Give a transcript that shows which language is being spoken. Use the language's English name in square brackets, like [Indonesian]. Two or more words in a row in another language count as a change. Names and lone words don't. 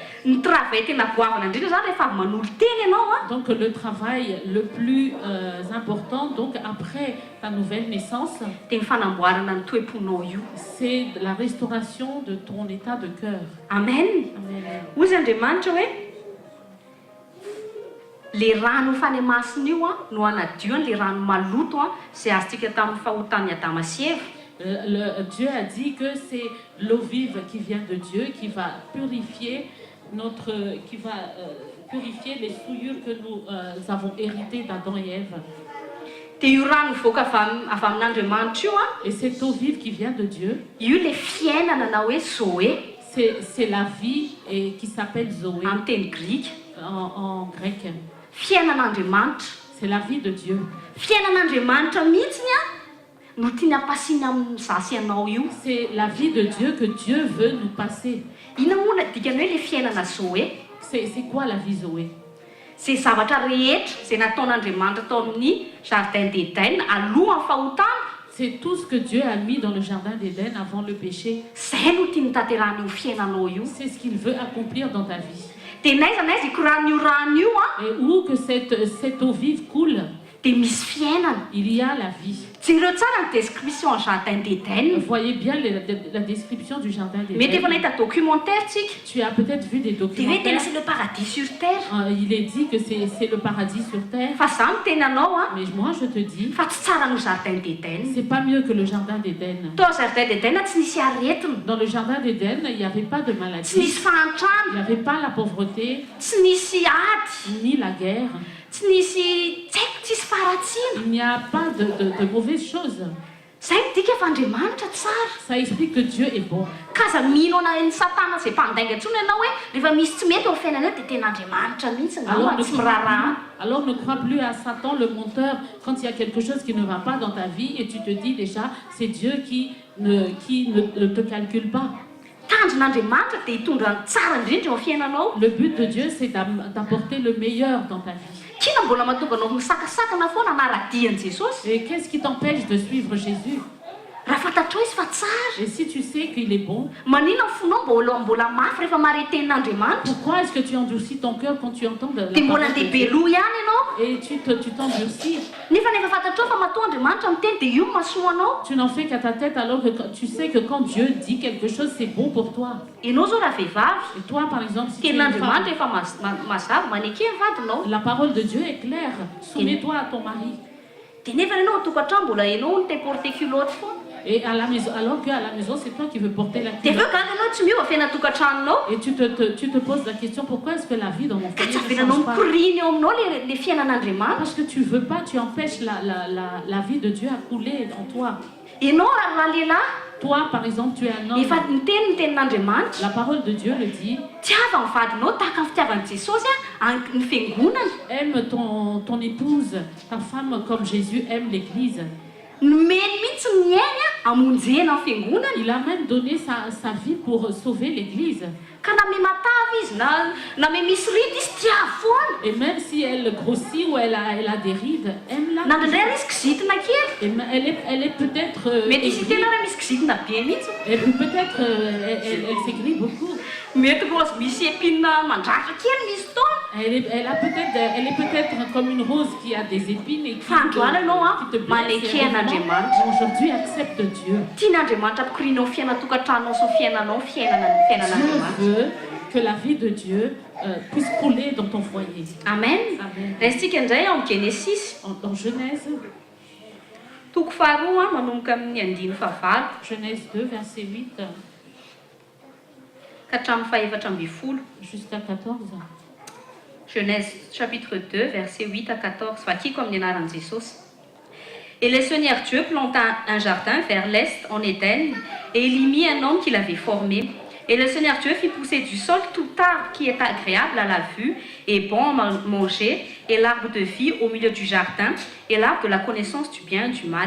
[French] Donc le travail le plus important, donc après ta nouvelle naissance, c'est la restauration de ton état de cœur. Amen. [Malagasy] Les rano fanemasina io no anadioany le rano maloto c'est azontsika tamin'ny fahotany Adama sy Ève. [French] Dieu a dit que c'est l'eau vive qui vient de Dieu qui va purifier purifier les souillures que nous avons héritées d'Adam et Ève. Et cette eau vive qui vient de Dieu, c'est la vie et qui s'appelle Zoé en grec. C'est la vie de Dieu. C'est la vie de Dieu que Dieu veut nous passer. C'est quoi la vie Zoé? [Malagasy] C'est zavatra rehetra zay nataon'Andriamanitra tao amin'ny jardin d'Éden alohan'ny fahotana. [French] C'est tout ce que Dieu a mis dans le jardin d'Éden avant le péché. [Malagasy] Zay no tiany tanterahana io fiainanao io. [French] C'est ce qu'il veut accomplir dans ta vie. [Malagasy] De naiza na izy ikoran'io rano io [French] Et où que cette eau vive coule, [Malagasy] de misy fiainana. [French] il y a la vie. [Malagasy] Jereo tsara ny description en jardin d'Éden. [French] Vous voyez bien la description du jardin [Malagasy] Mety efa [French] d'Éden. [Malagasy] nahita documentaire tsika. [French] Tu as peut-être vu des [Malagasy] De hoe tena [French] documentaires. c'est le paradis sur terre. Il est dit que c'est le paradis sur terre. [Malagasy] Fa za no tena anao [French] Mais moi je te dis, [Malagasy] fa tsy tsara no jardin d'Éden. [French] c'est pas mieux que le jardin d'Éden. [Malagasy] Tao jardin d'Éden tsy nisy aretina. [French] Dans le jardin d'Éden, il n'y avait pas de [Malagasy] Tsy [French] maladie, [Malagasy] nisy [French] il [Malagasy] fahantrano. [French] n'y avait pas la pauvreté, [Malagasy] Tsy nisy ady. [French] ni la guerre. [Malagasy] Tsy nisy tsy haiko tsisy faharatsiana. [French] Il n'y a pas de mauvaises choses. [Malagasy] Zay midika fa Andriamanitra tsara. [French] Ça explique que Dieu est bon. [Malagasy] Kaza mino anany Satana zay mpandainga ntsony ianao hoe rehefa misy tsy mety ao fiainana eo dia tena Andriamanitra mihitsy [French] Alors [Malagasy] tsy miraharaha. [French] alors ne crois plus à Satan, le menteur, quand il y a quelque chose qui ne va pas dans ta vie et tu te dis déjà, c'est Dieu qui ne te calcule pas. [Malagasy] Tanjon'Andriamanitra dia hitondra ny tsara indrindra eo amin'ny fiainanao. [French] Le but de Dieu, c'est d'apporter le meilleur dans ta vie. [Malagasy] Kina mbola mahatonga anao misakasakana foana na radian'i Jesosy. [French] Et qu'est-ce qui t'empêche de suivre Jésus? [Malagasy] Raha fantatrao izy fa tsara. [French] Et si tu sais qu'il est bon, [Malagasy] Manina ny fonao mbola mafy rehefa mare tenin'Andriamanitra. [French] pourquoi est-ce que tu endurcis ton cœur quand tu entends de la [Malagasy] Dia mbola [French] parole de [Malagasy] andeha [French] Dieu? [Malagasy] beloha ihany ianao. [French] Et tu t'endurcis. [Malagasy] Nefa fantatrao fa matoa Andriamanitra miteny dia io no mahasoa anao. [French] Tu n'en fais qu'à ta tête alors que tu sais que quand Dieu dit quelque chose, c'est bon pour toi. [Malagasy] Ianao zao raha vehivavy. [French] Et toi, par exemple, si tu es une femme, [Malagasy] Tenin'Andriamanitra efa mazava maneky ny vadinao. [French] la parole de Dieu est claire. Soumets-toi à ton mari. [Malagasy] Dia nefa ianao ao tokantrano mbola ianao no te [French] porter culotte [Malagasy] foana. [French] Et à la maison, alors qu'à la maison, c'est toi qui veux porter la [Malagasy] Dia [French] culotte. [Malagasy] aveo ka ianao tsy miova fiaina tokantranonao. [French] Et tu te poses la question, pourquoi est-ce que la vie dans mon [Malagasy] Ka [French] foyer [Malagasy] tsy [French] ne [Malagasy] avelanao [French] change pas? [Malagasy] mikoriny eo aminao le fiainan'Andriamanitra. [French] Parce que tu veux pas, tu empêches la vie de Dieu à couler en toi. [Malagasy] Ianao raha lehilahy. [French] Toi, par exemple, tu es un [Malagasy] Efa [French] homme. [Malagasy] ny tenin'Andriamanitra. [French] La parole de Dieu le dit. [Malagasy] Tiava ny vadinao tahaka ny fitiavan'i Jesosy ny fiangonana. [French] Aime ton épouse, ta femme comme Jésus aime l'Église. [Malagasy] Nomeny mihitsy ny miaina amonjena ny fiangonana. [French] Il a même donné sa vie pour sauver l'église. [Malagasy] Ka na matavy izy na misy rity izy tia foana. [French] Et même si elle grossit ou elle a des rides, aime la. [Malagasy] Na ndraindray izy kizitina kely. [French] Elle est peut-être. [Malagasy] Mety izy tena raha misy kizitina be mihitsy. [French] Peut-être elle s'aigrit beaucoup. [Malagasy] Mety rose misy épine mandratra kely misy fotoana. [French] Elle est peut-être comme une rose qui a des épines et qui te blesse. Aujourd'hui, accepte Dieu. Dieu veut que la vie de Dieu puisse couler dans ton foyer. Amen. [Malagasy] Restika indray en Genesis. [French] Dans Genèse. [Malagasy] Toko faharoa manomboka amin'ny andiny fahavalo. [French] Genèse 2 verset 8. [Malagasy] Ka hatramin'ny fahaefatra ambin'ny folo. [French] Jusqu'à 14. Genèse chapitre 2 verset 8 à 14. [Malagasy] Vakiko amin'ny anaran'i Jesosy. [French] Et le Seigneur Dieu planta un jardin vers l'est en Éden, et il y mit un homme qu'il avait formé. Et le Seigneur Dieu fit pousser du sol tout arbre qui est agréable à la vue et bon à manger, et l'arbre de vie au milieu du jardin, et l'arbre de la connaissance du bien et du mal.